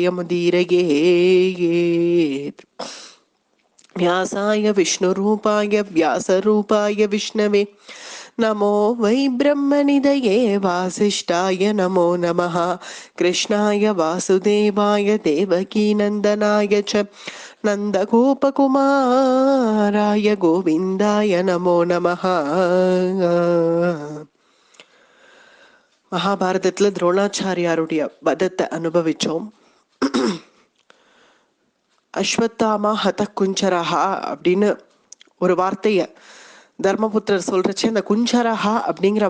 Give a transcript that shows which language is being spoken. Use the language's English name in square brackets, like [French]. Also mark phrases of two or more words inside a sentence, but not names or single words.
[Sanskrit] जयमुदीरयेत् व्यासाय विष्णुरूपाय व्यासरूपाय विष्णवे नमो वै ब्रह्मनिधये वासिष्ठाय नमो नमः कृष्णाय वासुदेवाय देवकीनन्दनाय च नन्दगोपकुमाराय गोविन्दाय नमो नमः. [Tamil] மகாபாரதத்துல துரோணாச்சாரியாருடைய வதத்தை அனுபவிச்சோம். [Sanskrit] अश्वत्थामा हतः कुञ्जरः [Tamil] அப்படின்னு ஒரு வார்த்தைய தர்மபுத்திரர் சொல்றச்சு, அந்த குஞ்சரஹா அப்படிங்கிற